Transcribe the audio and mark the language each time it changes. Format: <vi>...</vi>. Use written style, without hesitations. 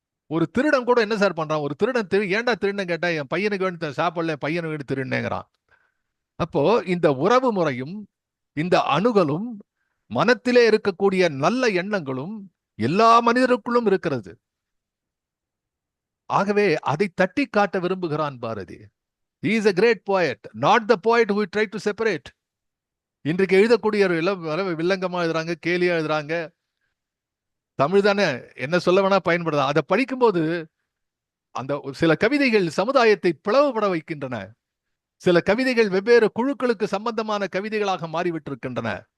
<ta>ஒரு திருடன் கூட என்ன சார் பண்றான்? ஒரு திருடன் ஏன்டா திருடன் கேட்டா, என் பையனுக்கு வேண்டி சாப்பிடல, பையனுக்கு வேண்டி திருடுனேங்கிறான். அப்போ இந்த உறவு முறையும் இந்த அணுகலும் மனத்திலே இருக்கக்கூடிய நல்ல எண்ணங்களும் எல்லா மனிதருக்குள்ளும் இருக்கிறது. ஆகவே அதை தட்டி காட்ட விரும்புகிறான் Bharathi.</ta> <en>He is a great poet, not the poet who tried to separate.</en> <ta>இன்றைக்கு எழுதக்கூடிய வில்லங்கமா எழுதுறாங்க, கேலியா எழுதுறாங்க. தமிழ் தானே, என்ன சொல்ல வேணா பயன்படுதா. அதை படிக்கும்போது அந்த சில கவிதைகள் சமுதாயத்தை பிளவுபட வைக்கின்றன. சில கவிதைகள் வெவ்வேறு குழுக்களுக்கு சம்பந்தமான கவிதைகளாக மாறிவிட்டிருக்கின்றன.</ta>